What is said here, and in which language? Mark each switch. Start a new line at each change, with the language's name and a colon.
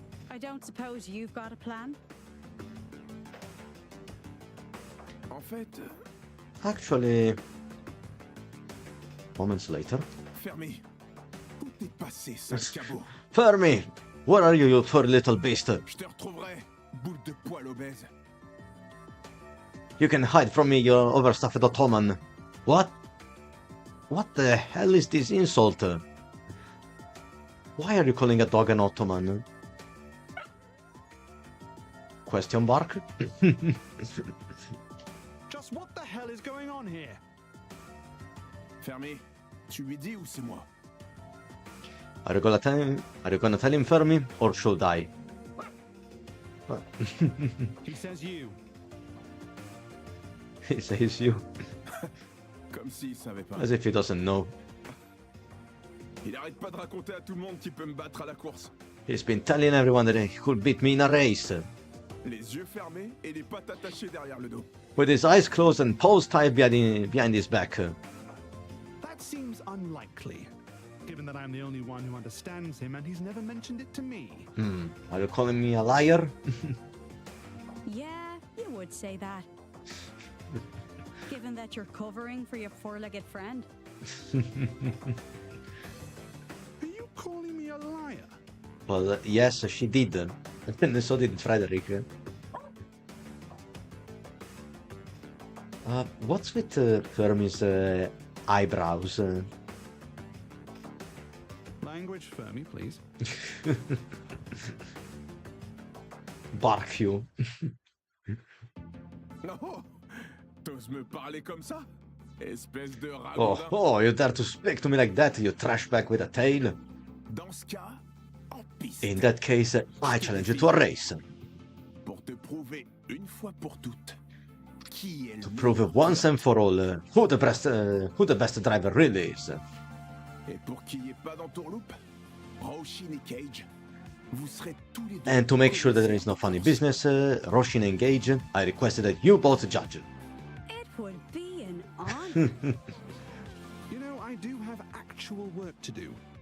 English: I don't suppose you've got a plan?
French: En fait,
English: Actually, moments later.
French: Fermi, où t'es passé, sale cabot? Fermi!
English: Where are you, you furry little beast?
French: Je te retrouverai, boule de poil obèse.
English: You can hide from me, you overstuffed Ottoman. What? What the hell is this insult? Why are you calling a dog an Ottoman? Question mark? Just what the hell is going on here?
French: Fermi, tu lui dis ou c'est moi?
English: Are you gonna tell him, Fermi, or should I? He says you. He says you,
French: Comme s'il savait pas.
English: as if he doesn't know.
French: Il arrête pas de raconter à tout le monde qu'il peut me battre à la course.
English: He's been telling everyone that he could beat me in a race.
French: Les yeux fermés et les pattes attachées derrière le dos.
English: With his eyes closed and paws tied behind his back. That seems unlikely, given that I'm the only one who understands him and he's never mentioned it to me. Are you calling me a liar? Yeah, you would say that. Given that you're covering for your four-legged friend. Are you calling me a liar? Well, yes, she did. And so did Frederick. What's with Fermi's eyebrows? Language, Fermi, please. Bark you.
French: Oh, t'oses me parler comme ça? Espèce de
English: Oh,
French: ragondin.
English: oh, you dare to speak to me like that, you trash bag with a tail?
French: Dans ce cas, en piste.
English: In that case, I challenge you to a race.
French: Pour te prouver une fois pour toutes qui est le
English: To prove once and for all who the best driver really is.
French: Et pour qu'il n'y ait pas d'entourloupe, Roshin et Cage, vous serez tous les deux.
English: And to make sure that there is no funny business, Roshin and Gage, I requested that you both judge. It would be an honor. I do have actual work to do.